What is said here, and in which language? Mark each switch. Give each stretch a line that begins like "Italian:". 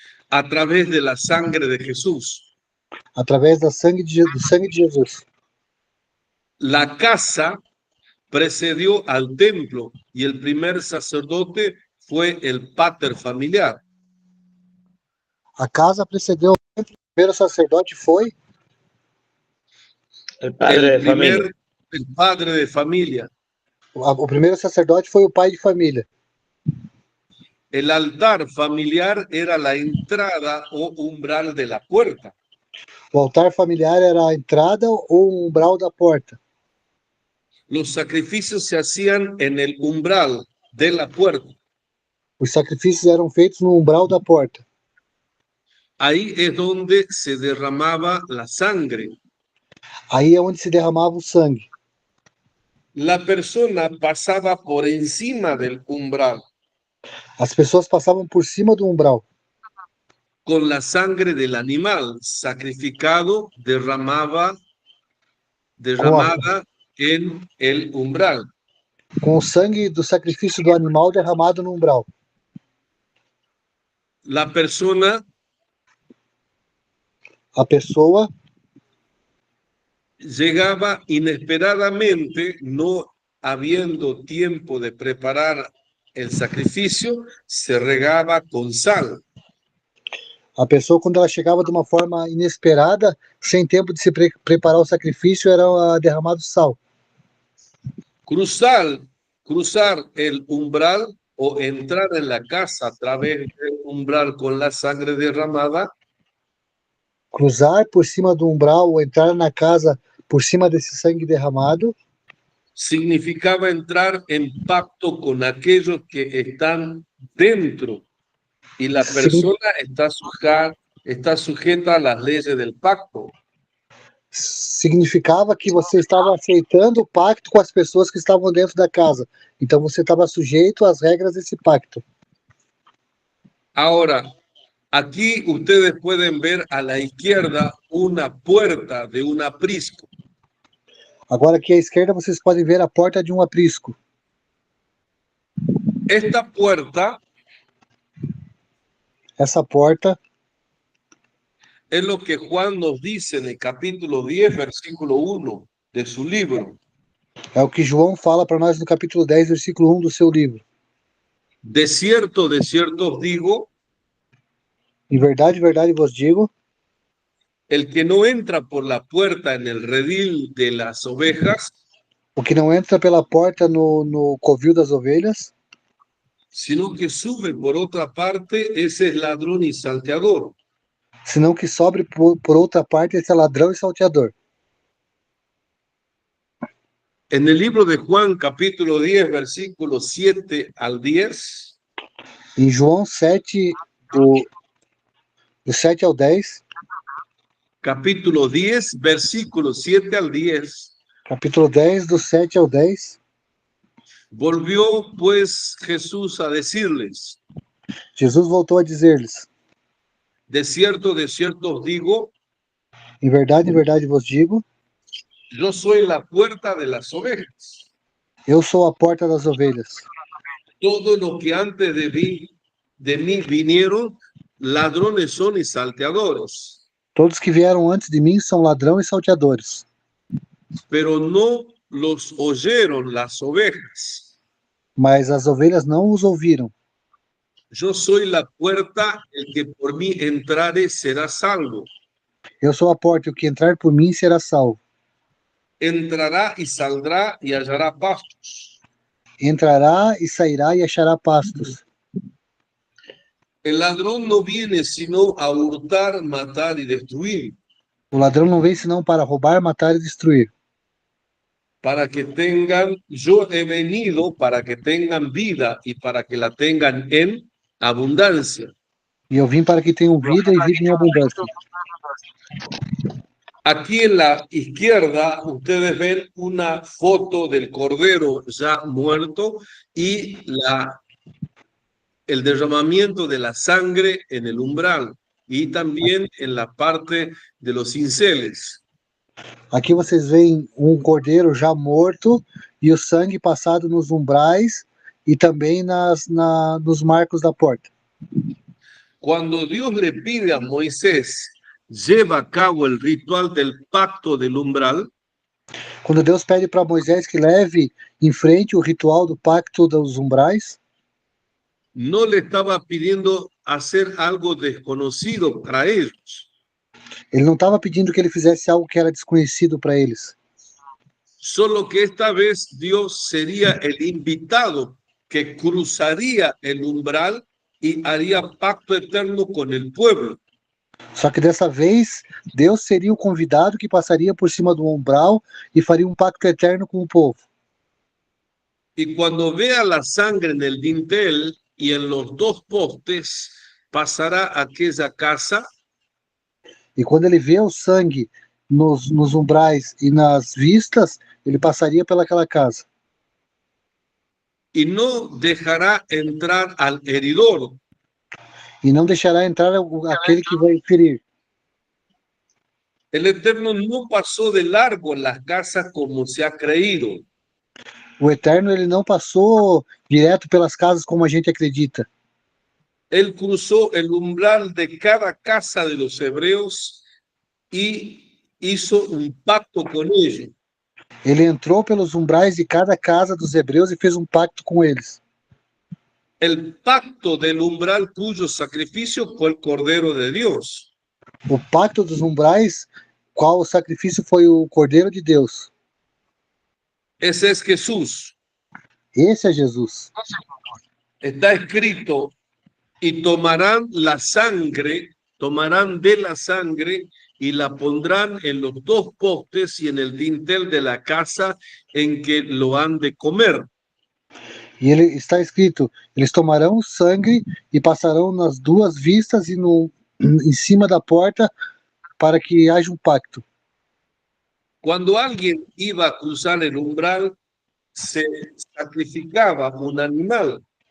Spanish: A través de la sangre de Jesús.
Portuguese: através do sangue de Jesus.
Spanish: La casa precedió al templo y el primer sacerdote fue el pater familiar.
Portuguese: A casa precedeu o templo, o primeiro sacerdote foi
Spanish: El padre de familia. El padre de familia.
Portuguese: o primeiro sacerdote foi o pai de família.
Spanish: El altar familiar era la entrada o umbral de la puerta.
Portuguese: O altar familiar era a entrada ou o umbral da porta.
Spanish: Los sacrificios se hacían en el umbral de la puerta.
Portuguese: Os sacrifícios eram feitos no umbral da porta.
Spanish: Ahí es donde se derramaba la sangre.
Portuguese: Aí é onde se derramava o sangue.
Spanish: La persona pasaba por encima del umbral
Portuguese: As pessoas passavam por cima do umbral.
Spanish: con la sangre del animal sacrificado derramada en el umbral.
Portuguese: Com o sangue do sacrifício do animal derramado no umbral.
Spanish: La persona
Portuguese: A pessoa
Spanish: llegaba inesperadamente, no habiendo tiempo de preparar el sacrificio, se regaba con sal.
Portuguese: quando ela chegava de uma forma inesperada, sem tempo de se preparar o sacrifício, era derramado sal.
Spanish: Cruzar el umbral o entrar en la casa a través del umbral con la sangre derramada
Portuguese: Cruzar por cima do umbral ou entrar na casa por cima desse sangue derramado
Spanish: significaba entrar en pacto con aquellos que están dentro y la persona está sujeta a las leyes del pacto.
Portuguese: significava que você estava aceitando o pacto com as pessoas que estavam dentro da casa. Então você estava sujeito às regras desse pacto.
Spanish: Ahora, aquí ustedes pueden ver a la izquierda una puerta de un aprisco.
Portuguese: Agora aqui à esquerda vocês podem ver a porta de um aprisco.
Spanish: Esta puerta
Portuguese: Essa porta
Spanish: es lo que Juan nos dice en el capítulo 10, versículo 1 de su libro.
Portuguese: é o que João fala para nós no capítulo 10, versículo 1 do seu livro.
Spanish: De cierto os digo,
Portuguese: Em verdade, verdade vos digo,
Spanish: El que no entra por la puerta en el redil de las ovejas,
Portuguese: O que não entra pela porta no covil das ovelhas,
Spanish: sino que sube por otra parte, ese es ladrón y salteador.
Portuguese: senão que sobre por outra parte esse é ladrão e salteador.
Spanish: En el libro de Juan, capítulo 10, versículos 7 al 10,
Portuguese: Em João 7, do 7 ao 10,
Spanish: capítulo 10, versículos 7 al 10,
Portuguese: capítulo 10, do 7 ao 10,
Spanish: volvió pues Jesús a decirles,
Portuguese: Jesus voltou a dizer-lhes:
Spanish: de cierto os digo,
Portuguese: em verdade vos digo,
Spanish: yo soy la puerta de las ovejas.
Portuguese: eu sou a porta das ovelhas.
Spanish: Todo lo que antes de mí vinieron, ladrones son y salteadores,
Portuguese: Todos que vieram antes de mim são ladrão e salteadores,
Spanish: pero no los oyeron las ovejas.
Portuguese: mas as ovelhas não os ouviram.
Spanish: Yo soy la puerta, el que por mí entrare será salvo.
Portuguese: Eu sou a porta, e o que entrar por mim será salvo.
Spanish: Entrará y saldrá y hallará pastos.
Portuguese: Entrará e sairá e achará pastos.
Spanish: El ladrón no viene sino a hurtar, matar y destruir,
Portuguese: O ladrão não vem senão para roubar, matar e destruir.
Spanish: para que tengan, yo he venido para que tengan vida y para que la tengan en abundancia.
Portuguese: E eu vim para que tenham vida e vida em abundância.
Spanish: Aquí en la izquierda ustedes ven una foto del cordero ya muerto y el derramamiento de la sangre en el umbral y también en la parte de los cinceles.
Portuguese: Aqui vocês veem um cordeiro já morto e o sangue passado nos umbrais e também nos marcos da porta.
Spanish: Cuando Dios le pide a Moisés lleva a cabo el ritual del pacto del umbral,
Portuguese: Quando Deus pede para Moisés que leve em frente o ritual do pacto dos umbrais,
Spanish: no le estaba pidiendo hacer algo desconocido para ellos,
Portuguese: ele não estava pedindo que ele fizesse algo que era desconhecido para eles.
Spanish: solo que esta vez Dios sería el invitado que cruzaría el umbral y haría pacto eterno con el pueblo.
Portuguese: Só que dessa vez, Deus seria o convidado que passaria por cima do umbral e faria um pacto eterno com o povo.
Spanish: Y cuando vea la sangre en el dintel y en los dos postes, pasará a aquella casa
Portuguese: E quando ele vê o sangue nos umbrais e nas vistas, ele passaria pelaquela casa.
Spanish: y no dejará entrar al heridor,
Portuguese: E não deixará entrar aquele que vai ferir.
Spanish: El Eterno no pasó de largo en las casas como se ha creído.
Portuguese: O Eterno, ele não passou direto pelas casas como a gente acredita.
Spanish: Él cruzó el umbral de cada casa de los hebreos y hizo un pacto con ellos.
Portuguese: Ele entrou pelos umbrais de cada casa dos hebreus e fez um pacto com eles.
Spanish: El pacto del umbral cuyo sacrificio fue el Cordero de Dios.
Portuguese: O pacto dos umbrais, qual o sacrifício foi o Cordeiro de Deus.
Spanish: Ese es Jesús.
Portuguese: Esse é Jesus.
Spanish: Está escrito, y tomarán la sangre, tomarán de la sangre y la pondrán en los dos postes y en el dintel de la casa en que lo han de comer.
Portuguese: E ele está escrito, eles tomarão o sangue e passarão nas duas vistas e em cima da porta para que haja um pacto.
Spanish: Cuando alguien iba a cruzar el umbral, se sacrificaba un animal.